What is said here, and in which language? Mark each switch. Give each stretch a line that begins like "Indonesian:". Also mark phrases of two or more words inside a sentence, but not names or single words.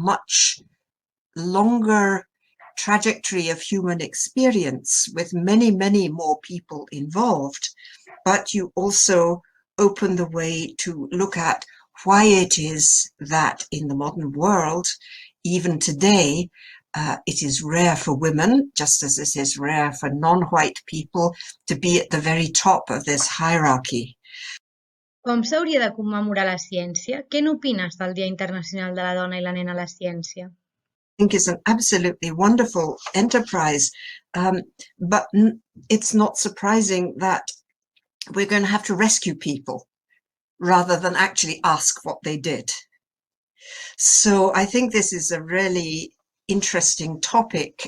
English: much longer trajectory of human experience with many, many more people involved, but you also open the way to look at why it is that in the modern world, even today, it is rare for women, just as it is rare for non-white people, to be at the very top of this hierarchy.
Catalan: Com s'hauria de commemorar la ciència? Què n'opines del Dia Internacional de la Dona i la Nena a la Ciència?
English: I think is an absolutely wonderful enterprise, but it's not surprising that we're going to have to rescue people rather than actually ask what they did. So I think this is a really interesting topic.